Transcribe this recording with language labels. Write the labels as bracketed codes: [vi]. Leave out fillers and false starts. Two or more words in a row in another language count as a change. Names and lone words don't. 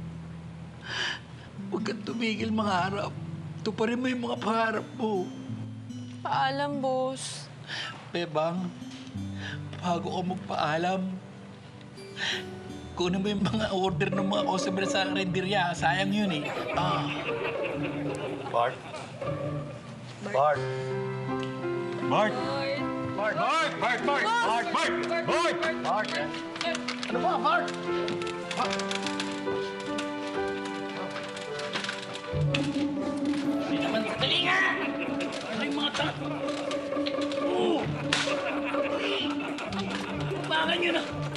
[tl] Huwag kang tumigil mangarap. Tuparin mo yung mga pangarap mo. Paalam, boss. Bebang, bago ka magpaalam, kunin mo yung mga order ng mga customer sa karinderya. Sayang yun eh. Bart? Bart? Bart! Bart! Bart! Bart! Bart! Bart! Bart! Bart! Bart! Ano ba, Bart? Hindi naman, dali nga! Ano yung mga tao? Oo! Bakit nyo na?